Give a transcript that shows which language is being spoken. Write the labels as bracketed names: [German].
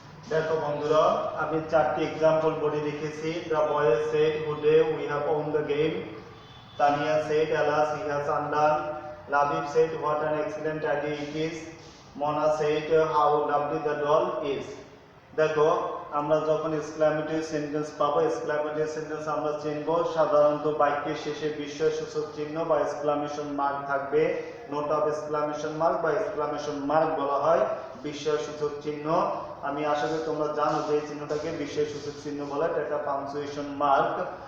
[Bangla] দেখো বন্ধুরা, আমি চারটি এক্সাম্পল বোর্ডে লিখেছি। [English] The boys said, today we have won the game. Tania said, alas he has undone. Labib said, what an excellent idea it is. Mona said, how lovely the doll is. [Bangla] দেখো, আমরা যখন exclamatory sentence পাবো, এক্সক্লামেটরি সেন্টেন্স আমরা চিনব। সাধারণত বাক্যের শেষে বিস্ময়সূচক চিহ্ন বা এক্সক্লামেশন মার্ক থাকবে। নোট অফ এক্সক্লামেশন মার্ক বা এক্সক্লামেশন মার্ক বলা হয় বিস্ময়সূচক চিহ্ন। আমি আশা করি তোমরা জানো যে এই চিহ্নটাকে বিস্ময়সূচক চিহ্ন বলে, এটা একটা পাংচুয়েশন মার্ক।